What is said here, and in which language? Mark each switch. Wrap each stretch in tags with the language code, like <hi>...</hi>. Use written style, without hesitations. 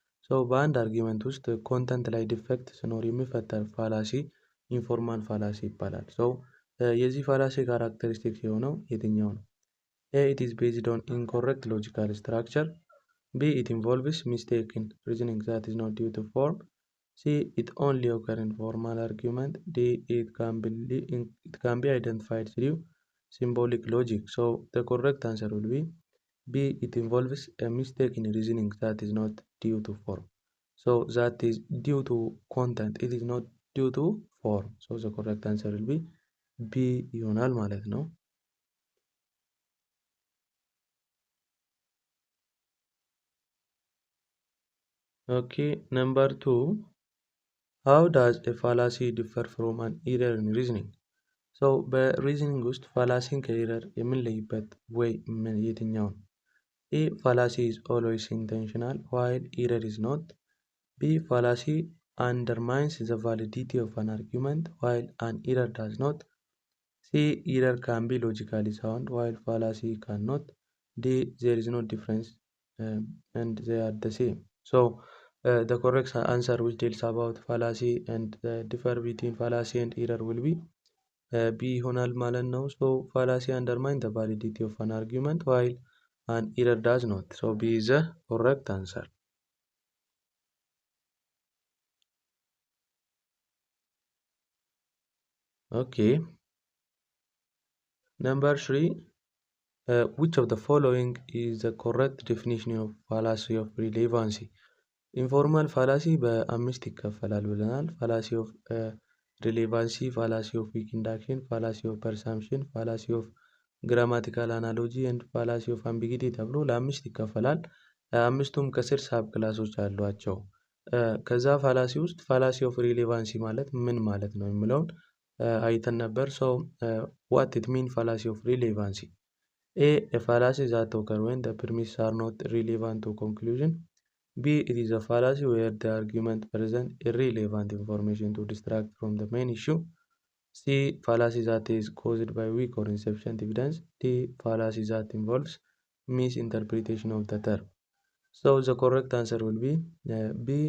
<am>So, በአንድ አርጊመንት ውስጥ ኮንተንት ላይ ዲፌክት ሲኖር የሚፈጠር ፋላሲ ኢንፎርማል ፋላሲ ይባላል። ሶ የዚህ ፋላሲ ካራክተሪስቲክስ የሆነው የትኛው ነው? A.</am> <en>It is based on incorrect logical structure. B. It involves mistaken reasoning that is not due to form. C. It only occurs in formal argument. D. It can be identified through symbolic logic. So the correct answer will be B. It involves a mistaken reasoning that is not due to form. So that is due to content. It is not due to form. So the correct answer will be B</en> <am>ይሆናል ማለት ነው።</am> <en>Okay, number 2. How does a fallacy differ from an error in reasoning?</en> <am>So በሪዝኒንግ ውስጥ ፋላሲን ከኤረር የምንለይበት ወይ የትኛው ነው? A.</am> <en>Fallacy is always intentional while error is not. B. Fallacy undermines the validity of an argument while an error does not. C. Error can be logically sound while fallacy cannot. D. There is no difference and they are the same. So the correct answer which deals about fallacy and the differ between fallacy and error will be B</en> <am>ይሆናል ማለት ነው።</am> <en>So fallacy undermines the validity of an argument while an error does not. So B is the correct answer. Okay. Number 3. Which of the following is the correct definition of fallacy of relevancy?</en> <am>ኢንፎርማል ፋላሲ በአምስት ይከፈላል ብለናል። ፋላሲ ኦፍ ሪሌቫንሲ፣ ፋላሲ ኦፍ ዊክ ኢንዳክሽን፣ ፋላሲ ኦፍ ፐርሳምፕሽን፣ ፋላሲ ኦፍ ግራማቲካል አናሎጂ ኤንድ ፋላሲ ኦፍ አምቢጊቲ ተብሎ ለአምስት ይከፈላል። አምስቱም ከስር ሳብ ክላሶች አሏቸው። ከዛ ፋላሲ ውስጥ ፋላሲ ኦፍ ሪሌቫንሲ ማለት ምን ማለት ነው የሚለውን አይተን ነበር።</am> <en>ሶ ዋት ኢት ሚን ፋላሲ ኦፍ ሪሌቫንሲ? ኤ ፋላሲ ዛት ኦከር ዌን ዘ ፕሪሚስ አር ኖት ሪሌቫንት ቱ ኮንክሉዥን. B. It is a fallacy where the argument presents irrelevant information to distract from the main issue. C. Fallacy that is caused by weak or insufficient evidence. D. Fallacy that involves misinterpretation of the term. So the correct answer will be B.</en>